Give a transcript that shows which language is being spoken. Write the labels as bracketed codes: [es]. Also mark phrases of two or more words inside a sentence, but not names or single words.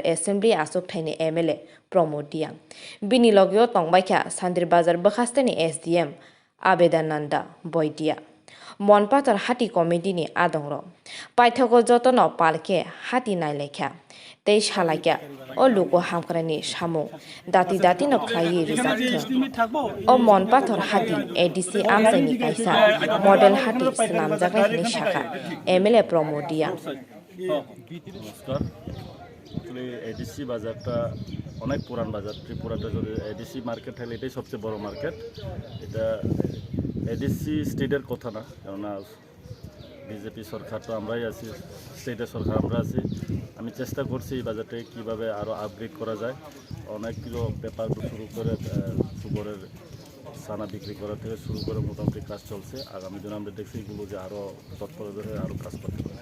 [trp] Assembly asuk thaini MLA Pramodh Reang bini logio tongbaikha Santir Bazar bakhasteni SDM Abedananda Boidia Monpathor Hati Committee ni adongro paithoko jotono palke hati nailekha tei salakya o luko hamkrani samung dati no khlai rijak o Monpathor Hati ADC amsaini kaisa model hati snamjaknai ni Sakha MLA Pramodh [bn] আসলে এডিসি বাজারটা অনেক পুরান বাজার ত্রিপুরাতে যদি [en] ADC market [bn] হলে এটাই সবচেয়ে বড় মার্কেট এটা এডিসি স্টেটের কথা না কেননা বিজেপি সরকার তো আমরাই আছি স্টেটের সরকার আমরা আছি আমি চেষ্টা করছি এই বাজারটাকে কীভাবে আরও আপগ্রেড করা যায় অনেকগুলো ব্যাপার শুরু করে সুবরের সানা বিক্রি করা থেকে শুরু করে মোটামুটি কাজ চলছে আগামী দিনে আমরা দেখছি এগুলো যে আরও তৎপরতা হয়ে আরও কাজ করতে পারে।